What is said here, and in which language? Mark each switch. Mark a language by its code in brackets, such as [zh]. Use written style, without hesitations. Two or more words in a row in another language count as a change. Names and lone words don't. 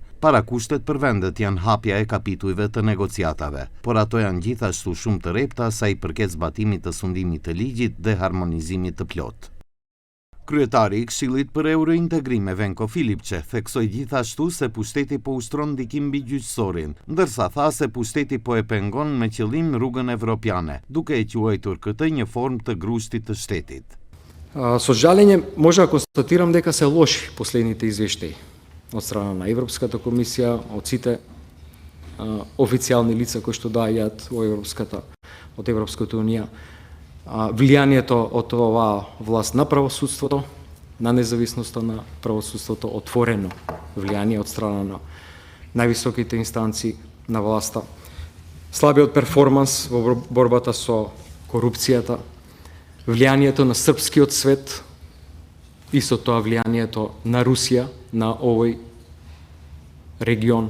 [sq] Parakushtet për vendet janë hapja e kapitujve të negociatave, por ato janë gjithashtu shumë të repta sa i përket zbatimit të sundimit të ligjit dhe harmonizimit të plot. Kryetari i Këshillit për Eurointegrime Venko Filipçe theksoi gjithashtu se pushteti po ushtron ndikim mbi gjyqësorin, ndërsa tha se pushteti po e pengon me qëllim rrugën evropiane, duke e quajtur këtë një formë të grushtit të shtetit. [mk] Со жалење може да констатирам дека се лоши последните извештаи од страна на Европската комисија, од сите официјални лица кои што доаѓаат од Европската унија. Влијанието од оваа власт на правосудството, на независноста на правосудството, отворено влијание од страна на највисоките инстанции на власта, слабиот перформанс во борбата со корупцијата, влијанието на српскиот свет и со тоа влијанието на Русија на овој регион.